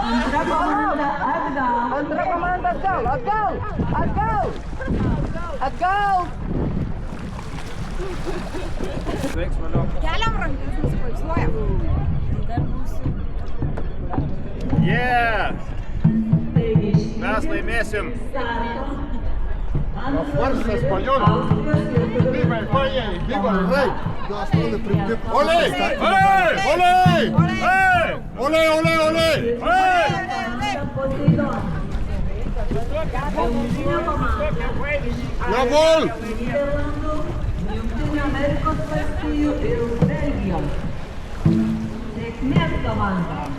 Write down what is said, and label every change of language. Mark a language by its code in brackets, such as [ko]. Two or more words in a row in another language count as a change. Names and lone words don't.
[lt] Antra komanda atgal. Keliam rankas, nusipaiksluojam. Mes laimėsim. [es] Fuerza española. Viva el país, viva el rey. ¡Olé! [de] ¡Jawohl! [lt] Jungtinių Amerikos valstijų ir Belgijos. Sėkmės komanda.